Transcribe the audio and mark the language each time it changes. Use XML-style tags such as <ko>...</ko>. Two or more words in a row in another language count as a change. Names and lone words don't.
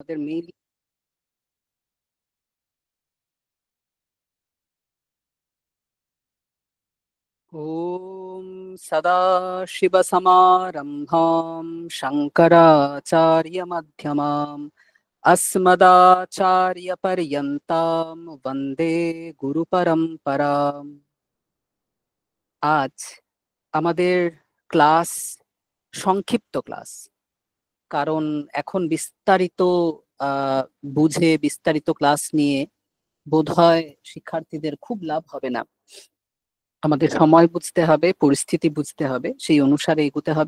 <bn>আমাদের মেইল।</bn> <sa>ওম সদাশিবসমারম্ভাম শঙ্করাচার্যমধ্যমাম अस्मदाचार्यपर्यन्तां वन्दे गुरुपरम्पराम्।</sa> <bn>আজ আমাদের ক্লাস সংক্ষিপ্ত ক্লাস, কারণ এখন বিস্তারিত বুঝে বিস্তারিত ক্লাস নিয়ে বোধহয় শিক্ষার্থীদের খুব লাভ হবে না। আমাদের সময় বুঝতে হবে, পরিস্থিতি বুঝতে হবে, সেই অনুসারে এগোতে হবে।</bn>